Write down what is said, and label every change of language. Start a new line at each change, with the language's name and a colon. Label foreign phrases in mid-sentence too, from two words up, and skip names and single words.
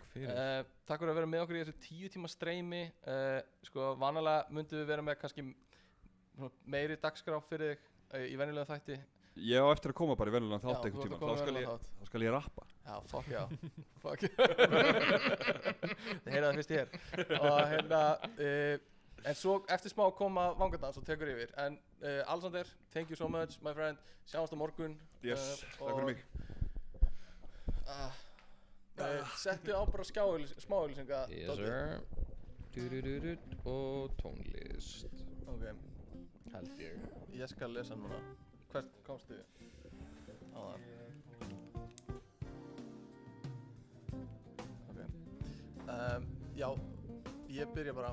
Icelandic: Takk fyrir að vera með okkur í þessu 10 tíma streymi. Sko, vanalega myndum við vera með kannski meiri dagskrá fyrir þig í venjulega þætti. Ég á eftir að koma bara í venjulegan þátt einhvern tíma. Þá skal ég rappa. Já, fuck já. Fuck. Þið heyrðu það fyrst hér. Og hérna, en svo eftir smá koma Vangadans og tekur yfir. En Alexander,
English: thank you so much, my friend.
Icelandic: Sjáumst á morgun. Yes, takk fyrir mig. Settu á bara smáauglýsinga.
English: Yes sir.
Icelandic: Og tónlist. Ok. Held ég. Ég skal lesa núna. Hvert komstu á það? Ok. Já, ég byrja bara.